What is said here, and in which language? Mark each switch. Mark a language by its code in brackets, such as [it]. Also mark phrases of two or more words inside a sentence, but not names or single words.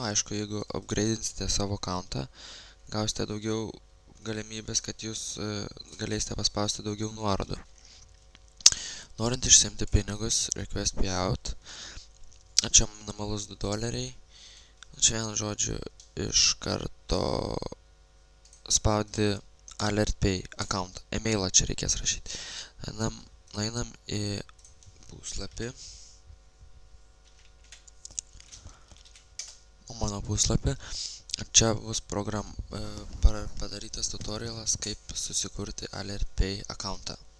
[lt] Aišku, jeigu upgradeinsite savo accountą, gausite daugiau galimybės, kad jūs galėsite paspausti daugiau nuorodų. Norint išsiimti pinigus, [en] request payout. [lt] Čia minimalus $2. Čia vienu žodžiu iš karto spaudi alert pay account. Emailą čia reikės rašyti. Einam į puslapį. Mano puslapį. Čia bus padarytas tutorialas, kaip susikurti alert pay accountą.